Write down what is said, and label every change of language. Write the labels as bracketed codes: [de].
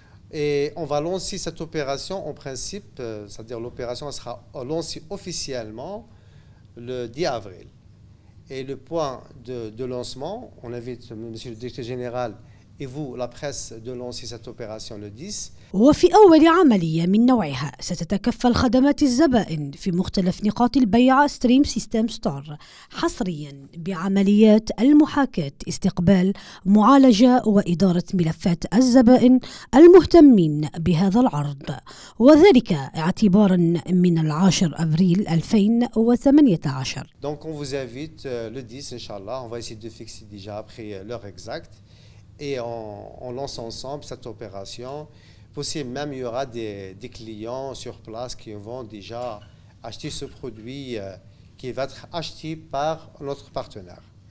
[fr] Et on va lancer cette opération en principe, c'est-à-dire l'opération sera lancée officiellement le 10 avril. Et le point de lancement, on invite Monsieur le directeur général et vous, la presse, de lancer cette opération le 10. [ar] وفي أول عملية من نوعها ستتكفل خدمات الزبائن في مختلف نقاط البيع ستريم سيستم ستور حصريا بعمليات المحاكاة، استقبال، معالجة وإدارة ملفات الزبائن المهتمين بهذا العرض، وذلك اعتبارا من 10 أبريل 2018. [fr] Donc on vous invite le 10, Inch'Allah, on va essayer de fixer déjà après l'heure exacte et on lance ensemble cette opération. Possible même, il y aura des clients sur place qui vont déjà acheter ce produit qui va être acheté par notre partenaire.